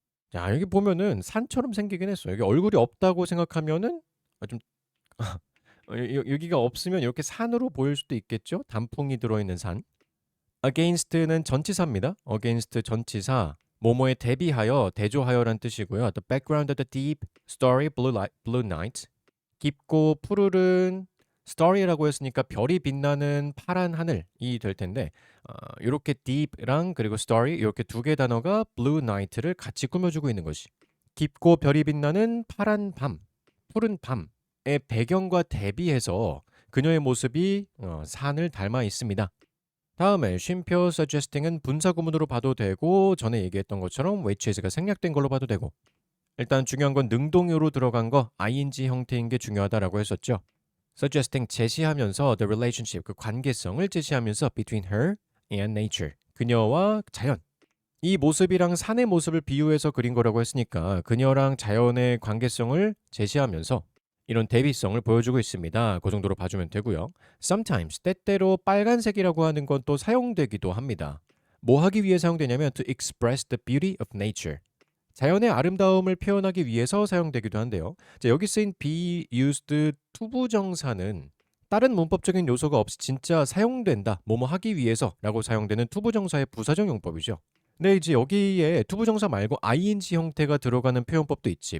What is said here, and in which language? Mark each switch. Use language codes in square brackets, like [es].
[ko] 자, 여기 보면은 산처럼 생기긴 했어요. 여기 얼굴이 없다고 생각하면은 좀 여기가 없으면 이렇게 산으로 보일 수도 있겠죠? 단풍이 들어있는 산. against는 전치사입니다. against 전치사. 뭐뭐에 대비하여, 대조하여란 뜻이고요. [en] The background of the deep, starry blue night. [ko] 깊고 푸르른 story라고 했으니까 별이 빛나는 파란 하늘이 될 텐데 이렇게 deep랑 그리고 story 이렇게 두 개 단어가 blue night를 같이 꾸며주고 있는 것이 깊고 별이 빛나는 파란 밤, 푸른 밤의 배경과 대비해서 그녀의 모습이 산을 닮아 있습니다. 다음에 쉼표 suggesting은 분사구문으로 봐도 되고 전에 얘기했던 것처럼 whichis가 생략된 걸로 봐도 되고 일단 중요한 건 능동으로 들어간 거 ing 형태인 게 중요하다라고 했었죠. suggesting 제시하면서 [en] the relationship [ko] 그 관계성을 제시하면서 [en] between her and nature [ko] 그녀와 자연 이 모습이랑 산의 모습을 비유해서 그린 거라고 했으니까 그녀랑 자연의 관계성을 제시하면서 이런 대비성을 보여주고 있습니다. 그 정도로 봐주면 되고요. Sometimes 때때로 빨간색이라고 하는 건 또 사용되기도 합니다. 뭐 하기 위해 사용되냐면 [en] to express the beauty of nature. [ko] 자연의 아름다움을 표현하기 위해서 사용되기도 한데요. 자, 여기 쓰인 be used 투부정사는 다른 문법적인 요소가 없이 진짜 사용된다, 뭐뭐 하기 위해서라고 사용되는 투부정사의 부사적 용법이죠. 근데 이제 여기에 투부정사 말고 ing 형태가 들어가는 표현법도 있지.